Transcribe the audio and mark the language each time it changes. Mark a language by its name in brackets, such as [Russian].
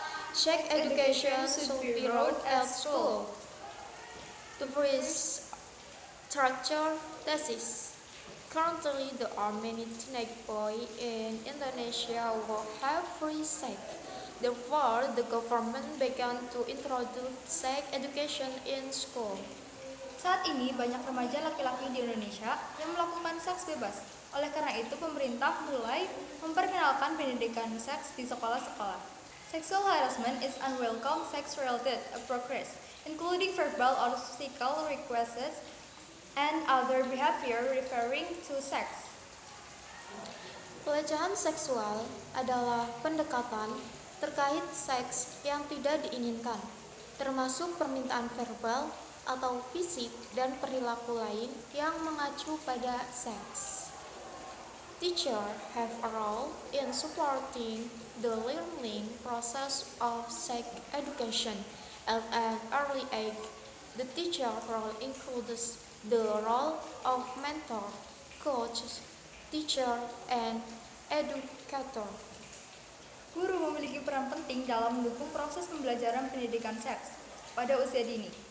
[English] Sex education should be taught at school. The first structure thesis. Currently, there are many teenage boys in Indonesia who have free sex. Therefore, the government began to introduce sex education in school. [Indonesian] Saat ini banyak remaja laki-laki di Indonesia yang melakukan seks bebas. Oleh karena itu, pemerintah mulai memperkenalkan pendidikan seks di sekolah-sekolah. [English] Sexual harassment is unwelcome sex-related progress, including verbal or physical requests and other behavior referring to sex. [Indonesian] Pelecehan seksual adalah pendekatan terkait seks yang tidak diinginkan, termasuk permintaan verbal atau fisik dan perilaku lain yang mengacu pada seks. [English] Teachers have a role in supporting the learning process of sex education at an early age. The teacher role includes the role of mentor, coach, teacher, and educator. [Indonesian] Guru memiliki peran penting dalam mendukung proses pembelajaran pendidikan seks pada usia dini.